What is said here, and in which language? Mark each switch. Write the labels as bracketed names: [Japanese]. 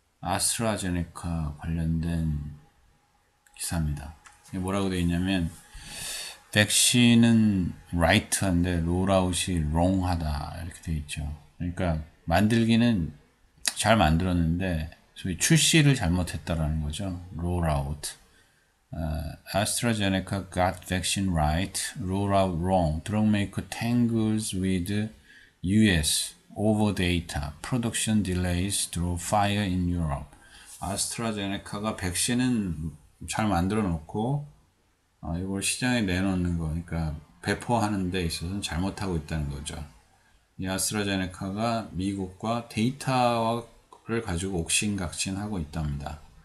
[Korean] 아스트라제네카 관련된 기사입니다. 뭐라고 되어 있냐면 백신은 right한데 롤아웃이 wrong하다 이렇게 되어 있죠. 그러니까 만들기는 잘 만들었는데 소위 출시를 잘못했다라는 거죠. [English] rollout. AstraZeneca got vaccine right, rollout wrong. Drugmaker tangles with US over data. Production delays through fire in Europe. [Korean] 아스트라제네카가 백신은 잘 만들어 놓고 이걸 시장에 내놓는 거, 그러니까 배포하는 데 있어서는 잘못하고 있다는 거죠. 이 아스트라제네카가 미국과 데이터를 가지고 옥신각신하고 있답니다.